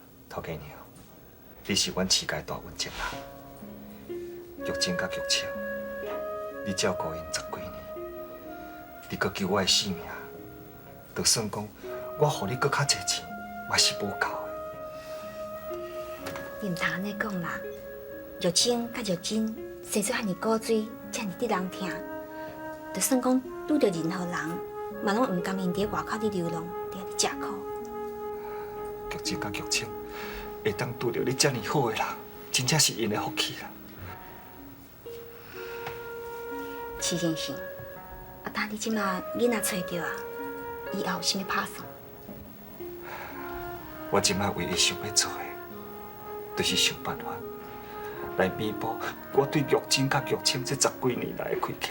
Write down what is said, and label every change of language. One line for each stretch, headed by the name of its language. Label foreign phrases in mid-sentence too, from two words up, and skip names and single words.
Min Nan Chinese: 头家娘，你是阮世界大恩情人，玉珍甲玉清，你照顾因10几年，你搁救我的性命，就算讲我互你搁较侪钱，嘛是无够的。你唔通安尼讲啦，玉清甲玉珍生出遐尼古水，遮尼得人疼，就算讲拄着任何人，嘛拢唔甘因伫外口伫流浪，伫遐伫食苦。玉珍甲玉清会当拄着你遮尼好的人，真正是因的福气啦。齐先生，等你即马囡仔找着啊，以后有啥物打算？我即摆唯一想要做的，就是想办法来弥补我对玉珍甲玉清这10几年来的亏欠。